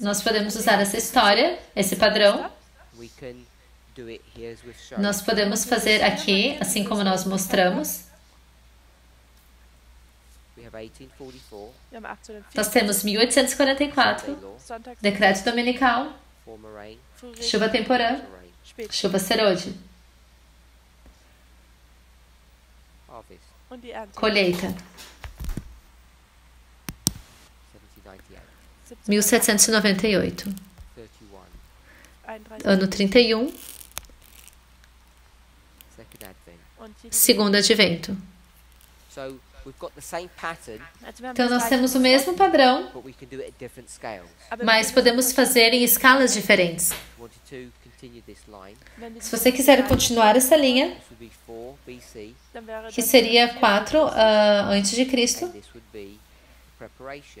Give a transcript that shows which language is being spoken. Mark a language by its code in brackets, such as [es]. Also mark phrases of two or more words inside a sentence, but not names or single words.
[pt] nós podemos usar essa história, esse padrão. [en] we can do it here as we've shown. [pt] Nós podemos fazer aqui, assim como nós mostramos. [en] We have 1844, [de] wir haben 1804, [pt] Nós temos 1844, [en] Sunday law, [de] Sonntags, [pt] decreto dominical, [en] former rain, [de] Frühling, [pt] chuva temporã, [en] latter rain, [de] spät [pt] chuva serôdia, [en] harvest, [de] und die Ernte. [pt] colheita, 1798, 1798, 31, 31 ano 31, [en] second advent. [de] und hier die [pt] segundo advento. [en] So we've got the same pattern, [de] Also wir haben [pt] Então [de] das [pt] nós [de] gleiche [pt] temos o [de] Muster, [pt] mesmo padrão, [en] but we can do it at different scales. [de] aber wir [pt] mas [de] können [pt] podemos [de] es [pt] fazer em escalas diferentes. [en] If you wanted to continue this line, [de] wenn die [pt] Se você quiser continuar essa linha, [en] this would be 4 BC, [de] dann wäre [pt] que [de] das [pt] seria 4 antes de Cristo, [en] and this would be preparation.